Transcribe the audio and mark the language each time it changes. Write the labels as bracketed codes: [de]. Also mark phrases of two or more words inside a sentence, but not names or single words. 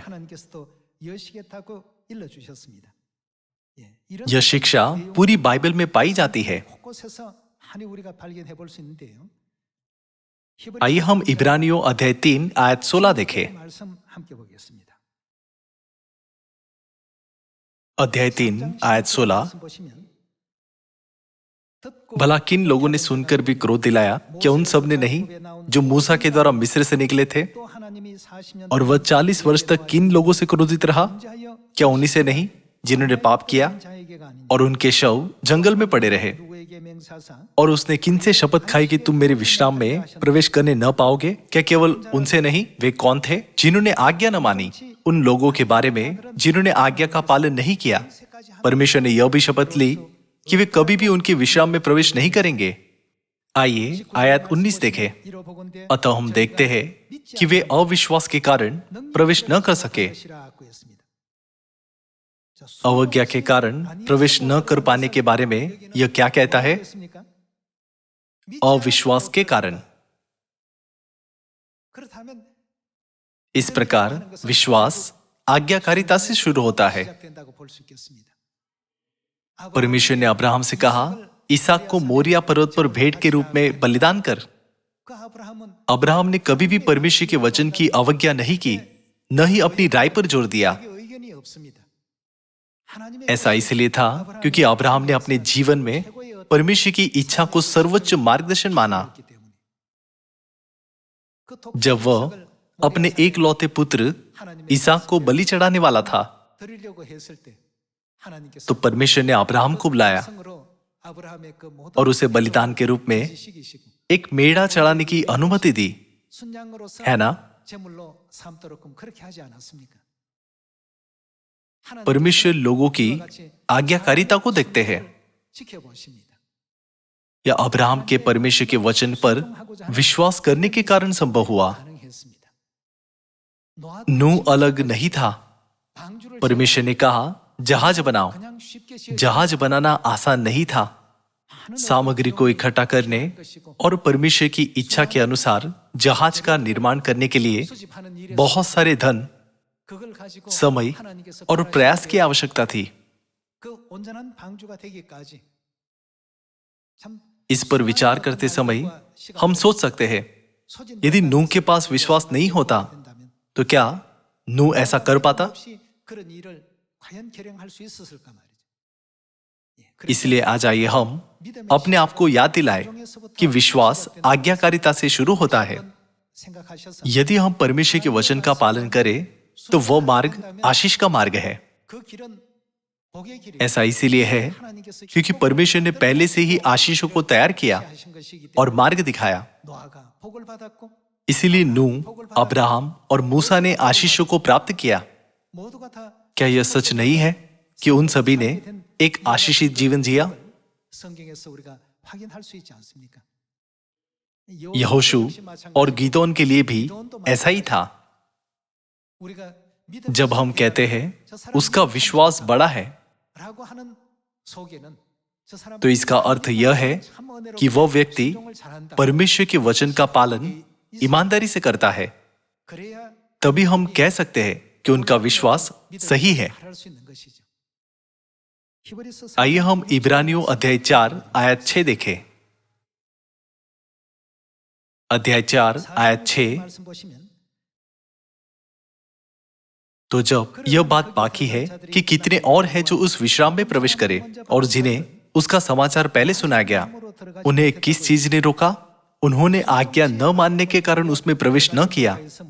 [ko] 하나님께서도 여시겠다고 일러 주셨습니다. 예. 이런 [hi] यह शिक्षा पूरी बाइबल में पाई जाती है। [ko] 곳곳에서 많이 우리가 발견해 볼 수 있는데요. [hi] आइए हम इब्रानियों अध्याय 3 आयत 16 देखें। [ko] 말씀 함께 보겠습니다. [hi] अध्याय 3 आयत 16। [ko] 말씀 보시면 듣고 [hi] भला किन लोगों ने सुनकर भी क्रोध दिलाया? क्या उन सब ने नहीं जो मूसा के द्वारा मिस्र से निकले थे? [ko] 또 하나님이 40년 [hi] और वह 40 वर्ष तक किन लोगों से क्रोधित रहा? [ko] 자여 [hi] क्या उन्हीं से नहीं जिन्होंने पाप किया [ko] 자에게가 아닌 [hi] और उनके शव जंगल में पड़े रहे? [ko] 누구에게 맹세하사 [hi] और उसने किनसे शपथ खाई कि तुम मेरे विश्राम में प्रवेश करने न पाओगे? क्या केवल उनसे नहीं? वे कौन थे जिन्होंने आज्ञा न मानी? उन लोगों के बारे में जिन्होंने आज्ञा का पालन नहीं किया। परमेश्वर ने यह भी शपथ ली कि वे कभी भी उनके विश्राम में प्रवेश नहीं करेंगे। आइए आयत 19 देखें। [ko] 이로 보건대 [hi] अतः हम देखते हैं कि वे अविश्वास के कारण प्रवेश न कर सके। [ko] 것이라고 했습니다. 자, [hi] अवज्ञा के कारण प्रवेश न कर पाने के बारे में यह क्या कहता है? [ko] 했습니까? [hi] अविश्वास के कारण। [ko] 그렇다면 [hi] इस प्रकार विश्वास आज्ञाकारिता से शुरू होता है। [ko] 시작된다고 볼 수 있겠습니다. [hi] परमेश्वर ने अब्राहम से कहा, इसहाक को मोरिया पर्वत पर भेंट के रूप में बलिदान कर। [ko] 그 아브라함은 [hi] अब्राहम ने कभी भी परमेश्वर के वचन की अवज्ञा नहीं की, न ही अपनी राय पर जोर दिया। [ko] 자기 의견이 없습니다. 하나님의 [hi] ऐसा इसलिए था क्योंकि अब्राहम ने अपने जीवन में परमेश्वर की इच्छा को सर्वोच्च मार्गदर्शन माना। [ko] 있기 때문에 그 독- [hi] जब वह अपने एकलौते पुत्र इसहाक को बलि चढ़ाने वाला था, [ko] 드리려고 했을 때 하나님께서 [hi] तो परमेश्वर ने अब्राहम को बुलाया [ko] 성으로 아브라함의 그 모든 [hi] और उसे बलिदान के रूप में [ko] 지식이시고 [hi] एक मेढ़ा चढ़ाने की अनुमति दी, [ko] 순양으로서 [hi] है ना? [ko] 제물로 삼도록끔 그렇게 하지 않았습니까? [hi] परमेश्वर लोगों की आज्ञाकारिता को देखते हैं। [ko] 지켜보십니다. [hi] यह अब्राहम के परमेश्वर के वचन पर विश्वास करने के कारण संभव हुआ। [ko] 가능했습니다. 노아 [hi] नूह अलग नहीं था। [ko] 방주를 [hi] परमेश्वर ने कहा, जहाज बनाओ। [ko] 그냥 쉽게 지을 [hi] जहाज बनाना आसान नहीं था। सामग्री को इकट्ठा करने और परमेश्वर की इच्छा के अनुसार जहाज का निर्माण करने के लिए [ko] 수집하는 일에 [hi] बहुत सारे धन, [ko] 그걸 가지고 [hi] समय [ko] 하나님께서 [hi] और प्रयास की आवश्यकता थी। [ko] 그 온전한 방주가 되기까지 참 [hi] इस पर विचार करते समय हम सोच सकते हैं, यदि नूह के पास विश्वास नहीं होता [ko] 된다면 [hi] तो क्या नूह ऐसा कर पाता? [ko] 없이 그런 일을 과연 결행할 수 있었을까 말이죠. 예, 그래서 [hi] इसलिए आज आइए हम अपने आप को याद दिलाएं कि विश्वास आज्ञाकारिता से शुरू होता है। [ko] 생각하셔서 [hi] यदि हम परमेश्वर के वचन का पालन करें तो वह मार्ग आशीष का मार्ग है। [ko] 그 길은 복의 길이 [hi] ऐसा इसीलिए है [ko] 하나님께서 [hi] क्योंकि परमेश्वर ने पहले से ही आशीषों को तैयार किया [ko] 하신 것이기 [hi] और [ko] 때문에 [hi] मार्ग दिखाया। [ko] 노아가 복을 받았고 [hi] इसीलिए नूह, अब्राहम और मूसा ने आशीषों को प्राप्त किया। [ko] 모두가 다 [hi] क्या यह सच नहीं है कि उन सभी ने एक आशीषित जीवन जिया? [ko] 성경에서 우리가 확인할 수 있지 않습니까? [hi] यहोशू और गीदोन के लिए भी ऐसा ही था। [ko] 우리가 [hi] जब हम कहते हैं उसका विश्वास बड़ा है, [ko] 라고 하는 속에는 저 사람 [hi] तो इसका अर्थ यह है [ko] 참 은혜롭게 [hi] कि वह व्यक्ति [ko] 순종을 잘한다. [hi] परमेश्वर के वचन का पालन ईमानदारी से करता है। [ko] 그래야 [hi] तभी हम कह सकते हैं कि उनका विश्वास सही है। [ko] 잘할 수 있는 것이죠. 히브리서 [hi] आइए हम इब्रानियों अध्याय 4 आयत 6 देखें। अध्याय 4 आयत 6। [ko] 말씀 보시면 [hi] तो जब यह बात बाकी है कि कितने और हैं जो उस विश्राम में प्रवेश करें और जिन्हें उसका समाचार पहले सुनाया गया, उन्हें किस चीज ने रोका? उन्होंने आज्ञा न मानने के कारण उसमें प्रवेश न किया। [ko] 있으므로